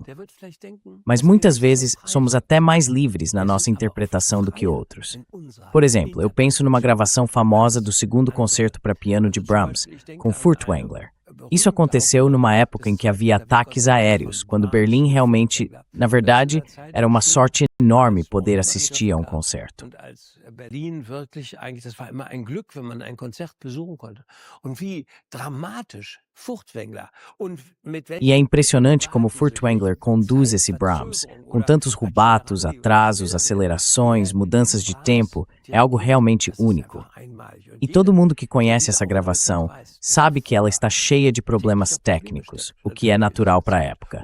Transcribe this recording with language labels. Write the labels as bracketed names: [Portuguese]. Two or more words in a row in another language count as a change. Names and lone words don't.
[Portuguese] Mas muitas vezes somos até mais livres na nossa interpretação do que outros. Por exemplo, eu penso numa gravação famosa do segundo concerto para piano de Brahms, com Furtwängler. Isso aconteceu numa época em que havia ataques aéreos, quando Berlim realmente, na verdade, era uma sorte enorme poder assistir a um concerto. [German] Berlin wirklich eigentlich, das war immer ein Glück, wenn man ein Konzert besuchen konnte. Und wie dramatisch Furtwängler und mit [Portuguese] E é impressionante como Furtwängler conduz esse Brahms, com tantos rubatos, atrasos, acelerações, mudanças de tempo, é algo realmente único. E todo mundo que conhece essa gravação sabe que ela está cheia de problemas técnicos, o que é natural para a época.